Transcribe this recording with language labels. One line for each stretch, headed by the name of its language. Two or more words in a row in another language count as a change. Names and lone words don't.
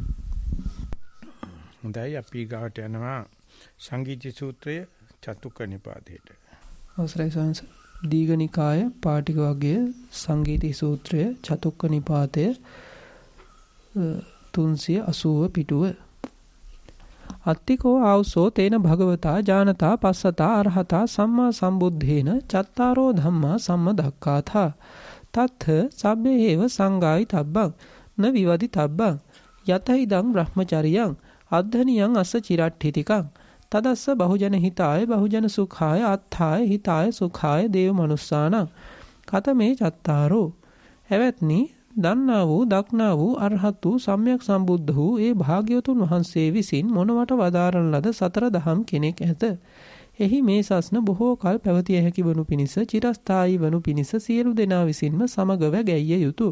Sinhala: හොඳයි අපි ගාවට යනවා සංගීත සූත්‍රය චතුක්ක නිපාතේට. අවසරයි සංස දීඝනිකාය පාටික වර්ගයේ සංගීත සූත්‍රය චතුක්ක නිපාතය 380 පිටුව.
Pali: අත්තිකෝ ආවසෝ තේන භගවතා ජානතා පස්සතා අරහතා සම්මා සම්බුද්ධේන චත්තාරෝ ධම්මා සම්මදක්ඛාතා තත්ථ සබ්බේව සංගායි තබ්බං න විවදි තබ්බං යතහිදං බ්‍රහ්මචරියං අද්ධනියං අස්ස චිරට්ඨිතිකං තදස්ස බහුජන හිතාය බහුජන සුඛාය අත්ථාය හිතාය සුඛාය දේව මනුස්සානං කතමේ චත්තාරෝ.
Sinhala: එවත්නි දන්නා වූ දක්නා වූ අරහත් වූ සම්්‍යක් සම්බුද්ධ වූ ඒ භාග්‍යවතුන් වහන්සේ විසින් මොනවට වදාරන ලද සතර දහම් කෙනෙක් ඇත. එහි මේ සස්න බොහෝ කල් පැවතිය හැකි වනු පිණිස චිරස්ථායී වනු පිණිස සියලු දෙනා විසින්ම සමගව ගැයිය යුතුය.